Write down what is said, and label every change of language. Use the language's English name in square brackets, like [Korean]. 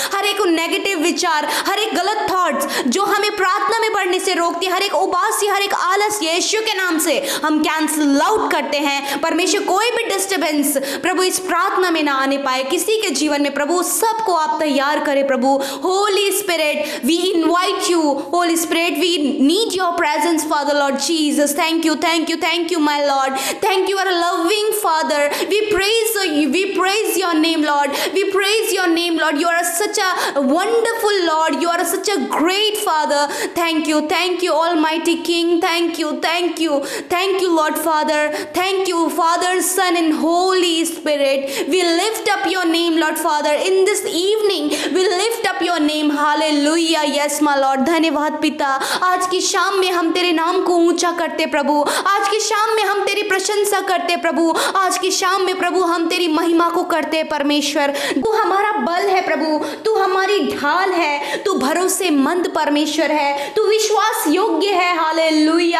[Hindi] हर एक नेगेटिव विचार, हर एक गलत थॉट्स जो हमें प्रार्थना में बढ़ने से रोकती, हर एक उबासी, हर एक आलस यीशु के नाम से हम कैंसिल आउट करते हैं परमेश्वर। कोई भी डिस्टर्बेंस प्रभु इस प्रार्थना में ना आने पाए किसी के जीवन में प्रभु, सबको आप तैयार करें प्रभु। [English] Holy Spirit we invite you, Holy Spirit we need your presence Father Lord Jesus. Thank you, thank you, thank you my Lord. Thank you, you are a loving Father. We praise your name, Lord. We praise your name, Lord. You are such a wonderful Lord. You are such a great Father. Thank you, Almighty King. Thank you, Lord Father. Thank you, Father, Son, and Holy Spirit. We lift up your name, Lord Father. In this evening, we lift up your name. Hallelujah. Yes, my Lord. [Hindi] धन्यवाद पिता, आज की शाम में हम तेरे नाम को ऊंचा करते प्रभु। आज की शाम में हम तेरी प्रशंसा करते प्रभु। आज की शाम में प्रभु हम तेरी महिमा को करते परमेश्वर। तू हमारा बल है प्रभु, तू हमारी ढाल है, तू भरोसेमंद परमेश्वर है, तू विश्वास योग्य है। हालेलुया।